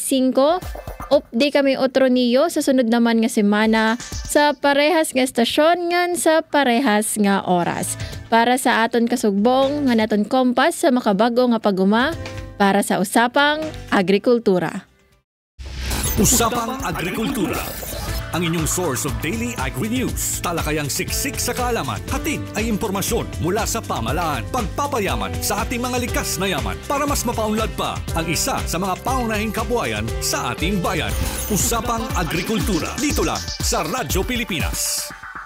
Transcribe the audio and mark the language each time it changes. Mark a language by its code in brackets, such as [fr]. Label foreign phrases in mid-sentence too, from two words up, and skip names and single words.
[war] Updi kami otro niyo sa sunod naman nga semana sa parehas nga estasyon ngan sa parehas nga oras. Para sa aton kasugbong nga naton kompas sa makabago nga paguma para sa Usapang Agrikultura. [tl] Usapang Agrikultura. Ang inyong [en] source of daily agri-news. [tl] Talakayang siksik sa kaalaman. Hatid ay impormasyon mula sa pamahalaan. Pagpapayaman sa ating mga likas na yaman para mas mapaunlad pa ang isa sa mga pangunahing kabuhayan sa ating bayan. Usapang Agrikultura. Dito lang sa Radyo Pilipinas.